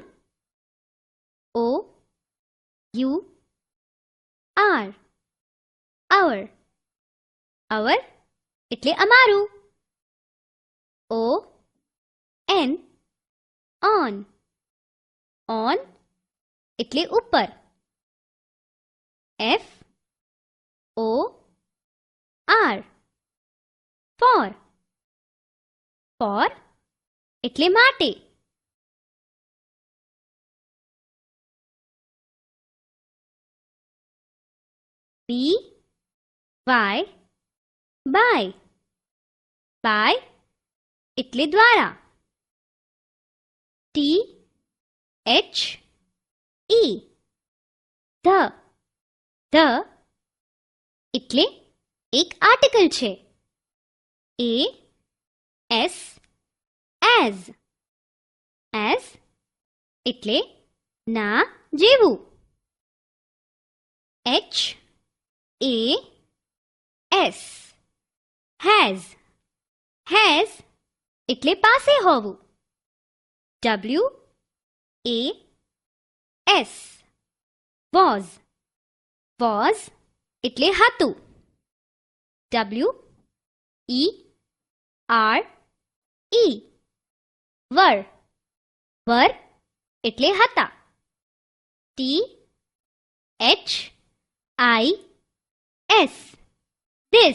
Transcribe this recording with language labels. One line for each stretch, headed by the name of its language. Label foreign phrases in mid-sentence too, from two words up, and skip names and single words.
English: O U R our.
Gujarati: our એટલે અમારું.
English: O N on.
Gujarati: on એટલે ઉપર.
English: F O R for.
Gujarati: for એટલે માટે.
English: B Y by.
Gujarati: by એટલે દ્વારા.
English: T H E the.
Gujarati: the એટલે એક આર્ટિકલ છે.
English: A S as.
Gujarati: as એટલે ના જેવું.
English: H A S has.
Gujarati: has એટલે પાસે હોવું.
English: W A S was.
Gujarati: was એટલે હતું.
English: W E R E were.
Gujarati: were એટલે હતા.
English: T H I S this.